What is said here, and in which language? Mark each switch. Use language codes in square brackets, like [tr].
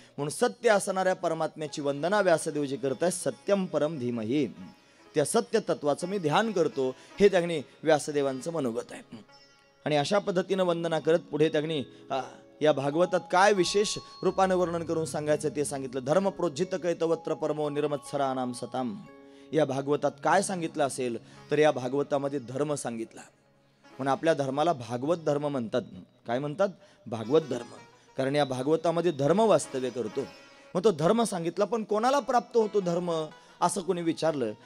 [mr] म्हणून सत्य असणाऱ्या परमात्म्याची वंदना व्यासदेवजी करत आहेत. [sa] सत्यम परम धीमहि, [mr] त्या सत्य तत्वाचं मी ध्यान करतो, हे त्यांनी व्यासदेवांचं मनोगत आहे. आणि अशा पद्धतीनं वंदना करत पुढे त्यांनी या भागवतात काय विशेष रूपानं वर्णन करून सांगायचं ते सांगितलं. [sa] धर्म प्रोज्झित कैतवत्र परमो निर्मत्सरानाम सताम. [mr] या भागवतात काय सांगितलं असेल तर या भागवतामध्ये धर्म सांगितला. म्हणून आपल्या धर्माला भागवत धर्म म्हणतात. काय म्हणतात? भागवत धर्म. कारण या भागवतामध्ये धर्म वास्तव्य करतो. मग तो धर्म सांगितला, पण कोणाला प्राप्त होतो धर्म असं कोणी विचारलं.